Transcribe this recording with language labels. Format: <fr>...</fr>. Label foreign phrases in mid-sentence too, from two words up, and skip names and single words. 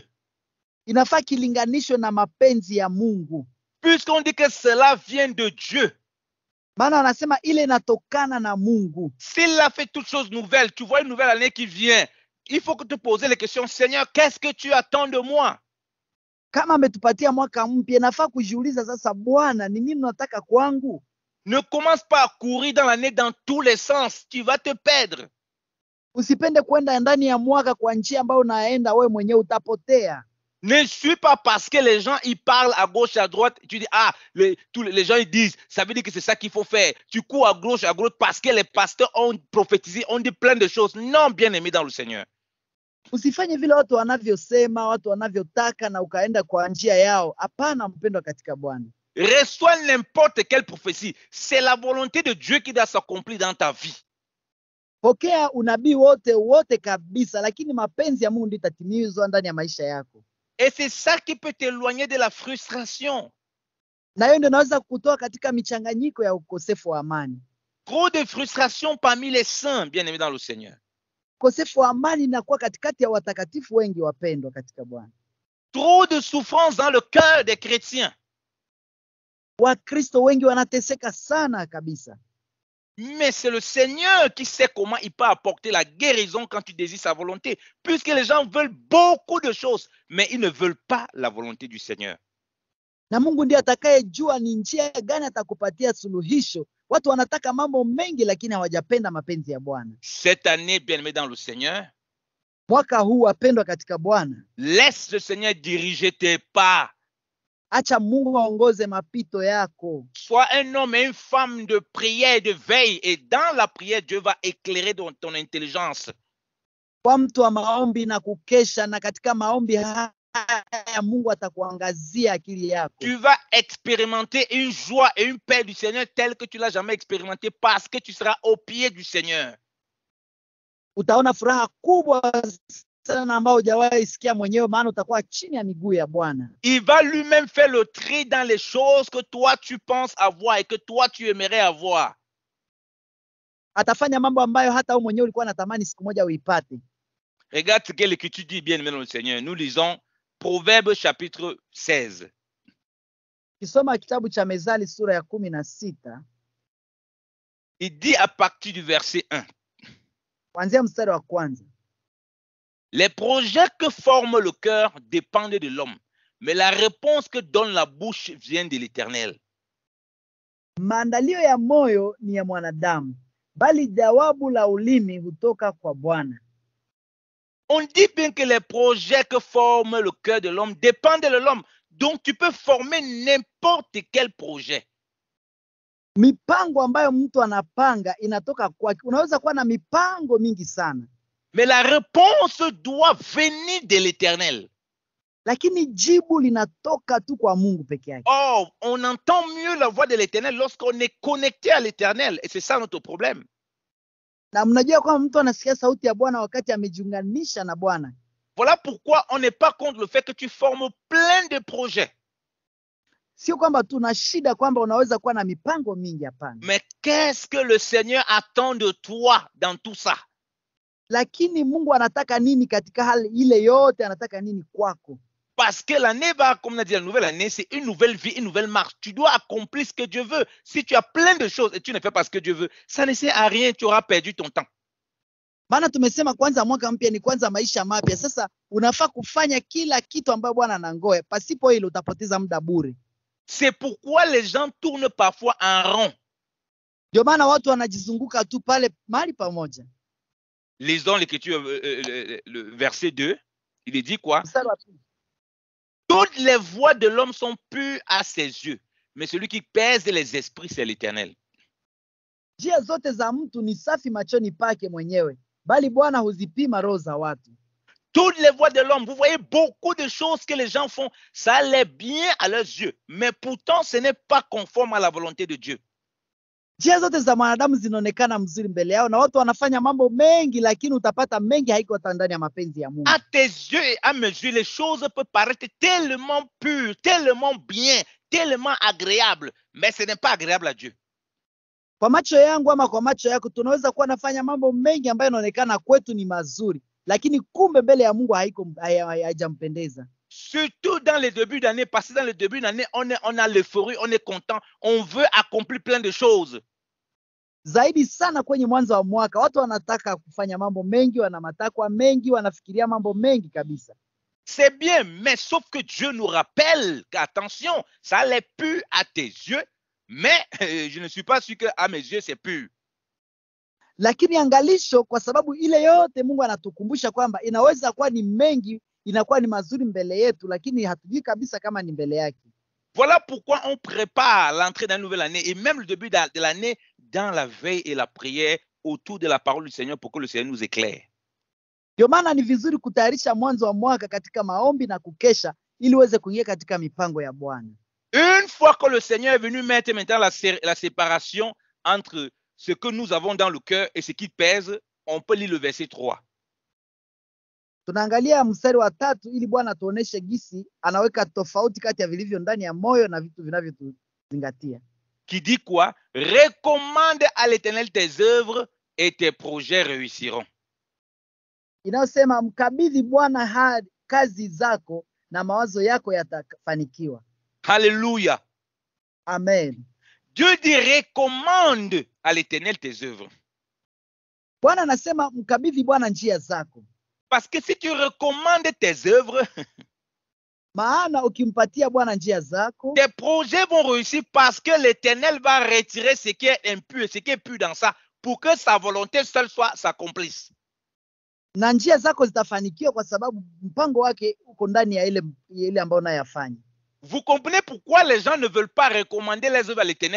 <sw>Inafaa kilinganishwe na mapenzi ya Mungu.</sw> <fr>Puisqu'on dit que cela vient de Dieu.</fr> <sw>Maana anasema ile inatokana na Mungu.</sw> <fr>S'il a fait toutes choses nouvelles, tu vois une nouvelle année qui vient, il faut que te poses les questions, Seigneur, qu'est-ce que tu attends de moi?</fr> <sw>Kama ametupatia mwaka mpya, inafaa kujiuliza sasa, Bwana, ni nini unataka kwangu?</sw> <fr>Ne commence pas à courir dans l'année dans tous les sens, tu vas te perdre.</fr> <sw>Usipende kwenda ndani ya mwaka kwa njia ambayo unaenda wewe mwenyewe, utapotea.</sw> <fr>Ne suis pas parce que les gens ils parlent à gauche à droite, tu dis tous les gens ils disent, ça veut dire que c'est ça qu'il faut faire. Tu cours à gauche à droite parce que les pasteurs ont prophétisé, ont dit plein de choses. Non, bien-aimé dans le Seigneur.</fr> <sw>Usifanye vile watu wanavyosema, watu wanavyotaka na ukaenda kwa njia yao. Hapana, mpendwa katika Bwana.</sw> <fr>Reçois n'importe quelle prophétie. C'est la volonté de Dieu qui doit s'accomplir dans ta vie.</fr> <sw>Pokea unabii wote kabisa, lakini mapenzi ya Mungu ndiyo itatimizwa ndani ya maisha yako.</sw> <fr>Et c'est ça qui peut t'éloigner de la frustration.</fr> <sw>Na hiyo ndio inaweza kukutoa katika michanganyiko ya ukosefu wa amani.</sw> <fr>Trop de frustration parmi les saints, bien-aimés dans le Seigneur.</fr> <sw>Ukosefu wa amani inakuwa katikati ya watakatifu wengi wapendwa katika Bwana.</sw> <fr>Trop de souffrance dans le cœur des chrétiens.</fr> <sw>Wakristo wengi wanateseka sana kabisa.</sw> <fr>Mais c'est le Seigneur qui sait comment il peut apporter la guérison quand tu désires sa volonté. Puisque les gens veulent beaucoup de choses, mais ils ne veulent pas la volonté du Seigneur.</fr> <sw>Na Mungu ndiye atakayejua ni njia gani atakupatia suluhisho. Watu wanataka mambo mengi lakini hawajapenda mapenzi ya Bwana.</sw> <fr>Cette année, bien-aimé dans le Seigneur,</fr> <sw>mwaka huu wapendwa katika Bwana,</sw> <fr>laisse le Seigneur diriger tes pas.</fr> <sw>Acha Mungu aongoze mapito yako.</sw> <fr>Sois un homme et une femme de prière et de veille. Et dans la prière, Dieu va éclairer ton intelligence.</fr> <sw>Kwa mtu wa maombi na kukesha, na katika maombi haya Mungu atakuangazia akili yako.</sw> <fr>Tu vas expérimenter une joie et une paix du Seigneur telle que tu l'as jamais expérimenté parce que tu seras au pied du Seigneur.</fr> <sw>Utaona furaha kubwa sana ambayo hujawahi sikia mwenyewe, maana utakuwa chini ya miguu ya Bwana.</sw> <fr>Il va lui-même faire le tri dans les choses que toi tu penses avoir et que toi tu aimerais avoir.</fr> <sw>Atafanya mambo ambayo hata wewe mwenyewe ulikuwa unatamani siku moja uipate.</sw> <fr>Regarde ce que l'Écriture dit, bien-aimé dans le Seigneur. Nous lisons Proverbes chapitre 16.</fr> <sw>Kisoma kitabu cha Mezali sura ya 16.</sw> <fr>Il dit à partir du verset 1.</fr> <sw>Kuanzia mstari wa kwanza.</sw> <fr>Les projets que forme le cœur dépendent de l'homme, mais la réponse que donne la bouche vient de l'Éternel.</fr> <sw>Maandalio ya moyo ni ya mwanadamu, bali jawabu la ulimi hutoka kwa Bwana.</sw> <fr>On dit bien que les projets que forme le cœur de l'homme dépendent de l'homme. Donc, tu peux former n'importe quel projet.</fr> <sw>Mipango ambayo mtu anapanga inatoka kwake. Unaweza kuwa na mipango mingi sana,</sw> <fr>Mais la réponse doit venir de l'Éternel.</fr> <sw>lakini jibu linatoka tu kwa Mungu peke yake.</sw> <fr>Or, on entend mieux la voix de l'Éternel lorsqu'on est connecté à l'Éternel. Et c'est ça notre problème.</fr> <sw>Na mnajua kwamba mtu anasikia sauti ya Bwana wakati amejiunganisha na Bwana.</sw> <fr>Voilà pourquoi on n'est pas contre le fait que tu formes plein de projets.</fr> <sw>Sio kwamba tuna shida kwamba unaweza kuwa na mipango mingi, hapana.</sw> <fr>Mais qu'est-ce que le Seigneur attend de toi dans tout ça?</fr> <sw>Lakini Mungu anataka nini katika hali ile yote? Anataka nini kwako?</sw> <fr>Parce que l'année va, comme on a dit, la nouvelle année, c'est une nouvelle vie, une nouvelle marche. Tu dois accomplir ce que Dieu veut. Si tu as plein de choses et tu ne fais pas ce que Dieu veut, ça ne sert à rien, tu auras perdu ton temps.</fr> <sw>Maana tumesema kwanza mwaka mpya ni kwanza maisha mapya. Sasa unafaa kufanya kila kitu ambayo Bwana anangoja. Pasipo hilo utapoteza muda bure.</sw> <fr>C'est pourquoi les gens tournent parfois en rond.</fr> <sw>Ndio maana watu wanajizunguka tu pale mahali pamoja.</sw> <fr>Lisons l'écriture, le verset 2. Il est dit quoi?</fr> <sw>Mstari wa pili.</sw> <fr>Toutes les voies de l'homme sont pures à ses yeux, mais celui qui pèse les esprits, c'est l'Éternel.</fr> <sw>Njia zote za mtu ni safi machoni pake mwenyewe, bali Bwana huzipima roho za watu.</sw> <fr>Toutes les voies de l'homme, vous voyez beaucoup de choses que les gens font, ça a l'air bien à leurs yeux, mais pourtant ce n'est pas conforme à la volonté de Dieu.</fr> <sw>Njia zote za mwanadamu zinaonekana mzuri mbele yao na watu wanafanya mambo mengi, lakini utapata mengi haiko ndani ya mapenzi ya Mungu.</sw> <fr>À tes yeux et à mes yeux, les choses peuvent paraître tellement pures, tellement bien, tellement agréables, mais ce n'est pas agréable à Dieu.</fr> <sw>Kwa macho yangu ama kwa macho yako tunaweza kuwa nafanya mambo mengi ambayo yanaonekana kwetu ni mazuri, lakini kumbe mbele ya Mungu haijampendeza.</sw> <fr>Surtout dans les débuts d'année, parce que dans le début d'année, on a l'euphorie, on est content, on veut accomplir plein de choses.</fr> <sw>Zaidi sana kwenye mwanzo wa mwaka, watu wanataka kufanya mambo mengi, wana matakwa mengi, wanafikiria mambo mengi kabisa.</sw> <fr>C'est bien, mais sauf que Dieu nous rappelle qu'attention, ça l'est pur à tes yeux, mais je ne suis pas sûr qu'à mes yeux c'est pur.</fr> <sw>Lakini angalisho, kwa sababu ile yote Mungu anatukumbusha kwamba inaweza kuwa ni mengi, inakuwa ni mazuri mbele yetu, lakini hatujui kabisa kama ni mbele yake.</sw> <fr>Voilà pourquoi on prépare l'entrée dans la nouvelle année et même le début de l'année dans la veille et la prière autour de la parole du Seigneur pour que le Seigneur nous éclaire.</fr> <sw>Ndio maana ni vizuri kutayarisha mwanzo wa mwaka katika maombi na kukesha ili uweze kuingia katika mipango ya Bwana.</sw> <fr>Une fois que le Seigneur est venu mettre maintenant la séparation entre ce que nous avons dans le cœur et ce qui pèse, on peut lire le verset 3.</fr> <sw>Tunaangalia mstari wa 3 ili Bwana tuoneshe gisi anaweka tofauti kati ya vilivyo ndani ya moyo na vitu vinavyotuzingatia.</sw> <fr>Qui dit quoi? Recommande à l'Éternel tes œuvres et tes projets réussiront.</fr> <sw>Inayosema mkabidhi Bwana kazi zako na mawazo yako yatafanikiwa.</sw> <fr>Alléluia. Amen. Dieu dit recommande à l'Éternel tes œuvres.</fr> <sw>Bwana anasema mkabidhi Bwana njia zako.</sw> <fr>Parce que si tu recommandes tes œuvres,</fr> <sw>maana ukimpatia Bwana njia zako,</sw> <fr>tes projets vont réussir parce que l'Éternel va retirer ce qui est impur, ce qui est pur dans ça, pour que sa volonté seule s'accomplisse.</fr> <sw>Na njia zako zitafanikiwa kwa sababu mpango wake uko ndani ya ile ambayo unayafanya.</sw> <fr>Vous comprenez pourquoi les gens ne veulent pas recommander les œuvres à l'Éternel?</fr>